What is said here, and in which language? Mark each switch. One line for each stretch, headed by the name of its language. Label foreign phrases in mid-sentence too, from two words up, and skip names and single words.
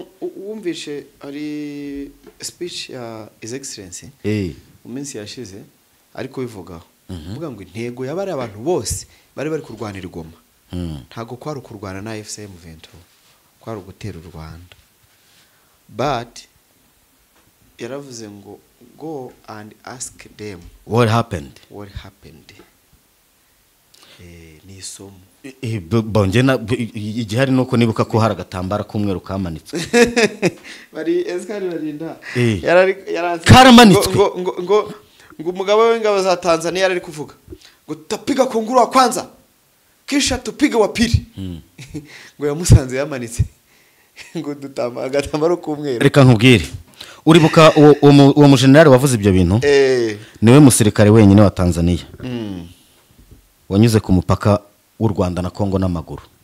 Kinyarwanda: wumvishe ari speech ya His Excellency mu minsi yashize ariko bivugaho uvuga ngo intego yabari abantu bose bari kurwanira Goma, ntago kwari kurwana na AFC M23, kwari gutera u Rwanda.
English: But
Kinyarwanda: yaravuze ngo
English: go and ask them what happened.
Kinyarwanda: Ni isomo bongena igihari nuko nibuka ko hari agatambara k'umweru kamanitswe bari eskari barinda karamanitswe ngo umugabo w'ingabo za Tanzania yari kuvuga ngo
Swahili: tapiga kunguru wa kwanza kisha tupiga wa pili
Kinyarwanda: ngo yamusanze yamanitse ngo dutama agatambaro k'umweru. Reka nkubwire, uribuka uwo mujenerali wavuze ibyo bintu niwe musirikare wenyine wa Tanzania wanyuze ku mupaka w'u Rwanda na Kongo n'amaguru,